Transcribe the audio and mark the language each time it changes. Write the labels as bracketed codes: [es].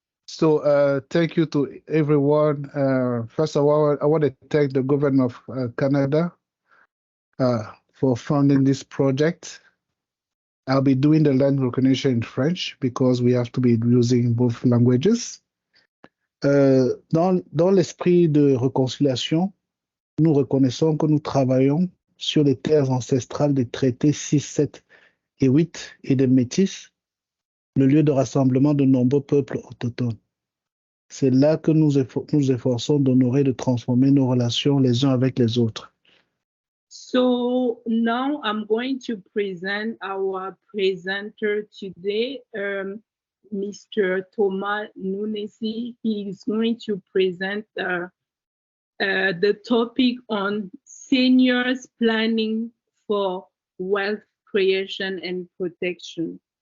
[en] So thank you to everyone. First of all, I want to thank the government of Canada for funding this project. I'll be doing the land recognition in French because we have to be using both languages. [fr] Dans l'esprit de réconciliation, nous reconnaissons que nous travaillons sur les terres ancestrales des traités 6, 7 et 8 et des Métis, le lieu de rassemblement de nombreux peuples autochtones. C'est là que nous efforçons d'honorer et de transformer nos relations les uns avec les autres. [en] So now I'm going to present our presenter today, Mr. Thomas Noumezi. He is going to present the topic on seniors planning for wealth creation and protection.